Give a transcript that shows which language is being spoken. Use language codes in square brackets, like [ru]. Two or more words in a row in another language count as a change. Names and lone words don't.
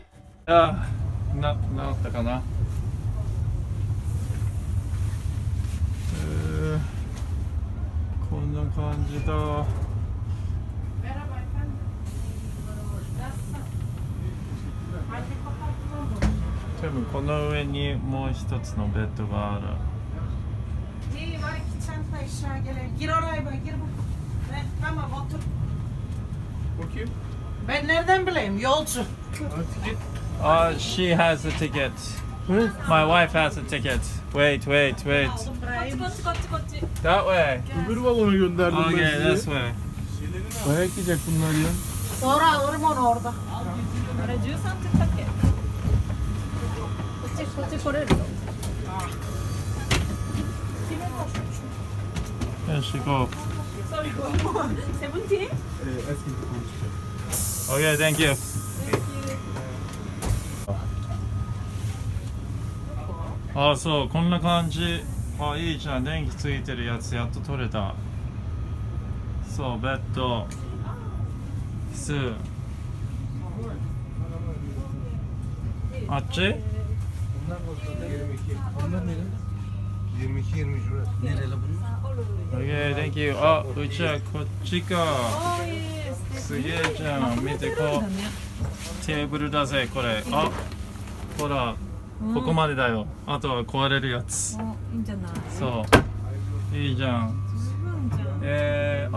[ja] あ、なったかな。こんな感じだ。多分この上にもう一つのベッドがある。 [tr] Ben nereden bileyim? Yolcu. [en] She has a ticket. My wife has a ticket. Wait. [ja] こっち。 [en] That way. [tr] Öbür vagona gönderdim [en] Okay, [tr] ben [en] this [tr] sizi. [en] way. [tr] Baya gidecek bunlar ya. Sonra alırım onu orada. [ja] あれ13って言ったっけ？こっち来れるよ。よし、行こう。 17？ [tr] Eski bir konuşacak. [en] Okay, thank you. [ja] あ、そう、こんな感じ。あ、いいじゃん。電気ついてるやつやっと取れた。そう、ベッド、椅子。あっち？ [tr] Bunlar nere? 22-23 burası. Nereli bunlar? [en] Okay, thank you. [ja] あ、うちはこっちか。すげえじゃん。見てこう。テーブルだぜ、これ。あ、ほら。ここまでだよ。あとは壊れるやつ。いいんじゃない？そう。いいじゃん。十分じゃん。